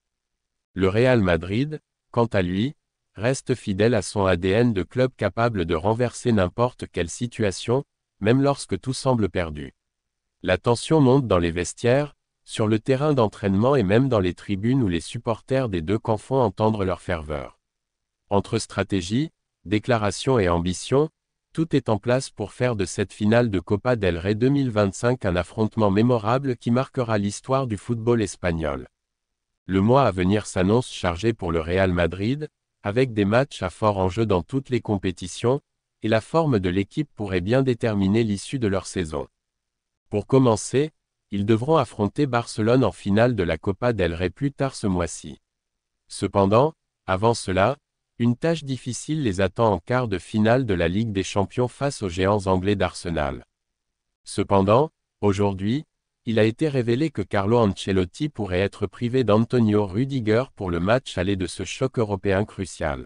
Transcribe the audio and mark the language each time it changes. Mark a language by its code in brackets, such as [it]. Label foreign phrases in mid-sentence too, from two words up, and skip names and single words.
[fr] Le Real Madrid, quant à lui, reste fidèle à son ADN de club capable de renverser n'importe quelle situation, même lorsque tout semble perdu. La tension monte dans les vestiaires, sur le terrain d'entraînement et même dans les tribunes où les supporters des deux camps font entendre leur ferveur. Entre stratégie, déclaration et ambition, Tout est en place pour faire de cette finale de Copa del Rey 2025 un affrontement mémorable qui marquera l'histoire du football espagnol. Le mois à venir s'annonce chargé pour le Real Madrid, avec des matchs à fort enjeu dans toutes les compétitions, et la forme de l'équipe pourrait bien déterminer l'issue de leur saison. Pour commencer, ils devront affronter Barcelone en finale de la Copa del Rey plus tard ce mois-ci. Cependant, avant cela, une tâche difficile les attend en quart de finale de la Ligue des Champions face aux géants anglais d'Arsenal. Cependant, aujourd'hui, il a été révélé que Carlo Ancelotti pourrait être privé d'Antonio Rüdiger pour le match aller de ce choc européen crucial.